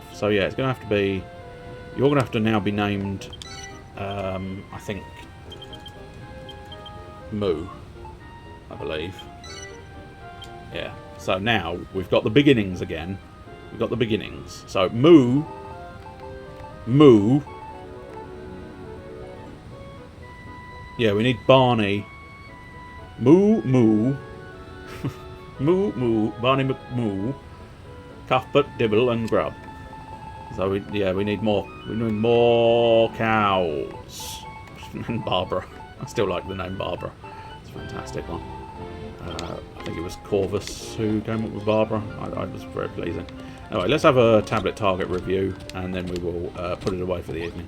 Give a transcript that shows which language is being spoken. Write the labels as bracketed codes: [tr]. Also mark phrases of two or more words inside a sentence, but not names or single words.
[en] So yeah, it's going to have to be... You're going to have to now be named, I think, Moo, I believe. Yeah, So now we've got the beginnings again. We've got the beginnings. So moo. Moo. Yeah, we need Barney. Moo, moo. Moo, moo. Barney McMoo. Cuthbert, Dibble, and Grub. So, we need more. We need more cows. And Barbara. I still like the name Barbara. It's a fantastic one. I think it was Corvus who came up with Barbara. I was very pleasing. Anyway, let's have a tablet target review, and then we will put it away for the evening.